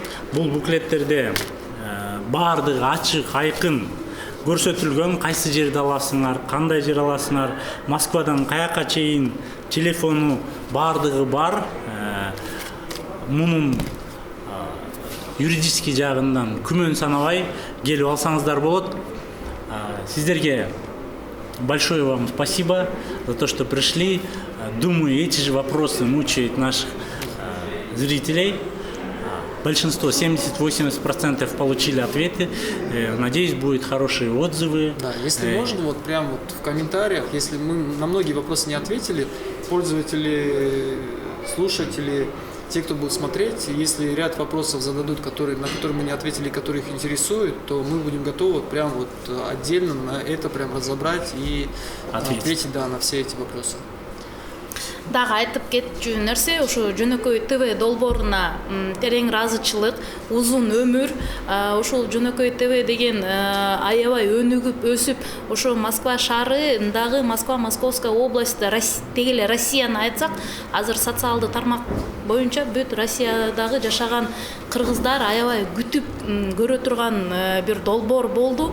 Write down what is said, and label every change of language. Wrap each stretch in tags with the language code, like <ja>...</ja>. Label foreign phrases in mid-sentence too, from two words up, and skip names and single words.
<ky>Бул буклеттерде баардыгы ачык, айкын көрсөтүлгөн, кайсы жерде аласыңар, кандай жер аласыңар, Москвадан каяка чейин телефону баардыгы бар. Мунун юридический жагынан күмөн санабай келип алсаңыздар болот.</ky> <ru>Сиздерге большое вам спасибо за то, что пришли. Думаю, эти же вопросы мучают наших зрителей. Большинство, 70-80% получили ответы. Надеюсь, будут хорошие отзывы. Да, если можно, вот прям вот в комментариях, если мы на многие вопросы не ответили, пользователи, слушатели, те, кто будет смотреть, если ряд вопросов зададут, на которые мы не ответили, которые их интересуют, то мы будем готовы прям вот отдельно на это прям разобрать и ответить на все эти вопросы.</ru> <ky>Дагы айтып кетчү нерсе, ушу Жөнөкөй ТВ долбооруна терең ыраазычылык, узун өмүр. Ушул Жөнөкөй ТВ деген аябай өнүгүп, өсүп, ошо Москва шаарындагы Москва, Московская область, теги эле Россияны айтсак, азыр социалдык тармак боюнча бүт Россиядагы жашаган кыргыздар аябай күтүп көрө турган бир долбоор болду.</ky>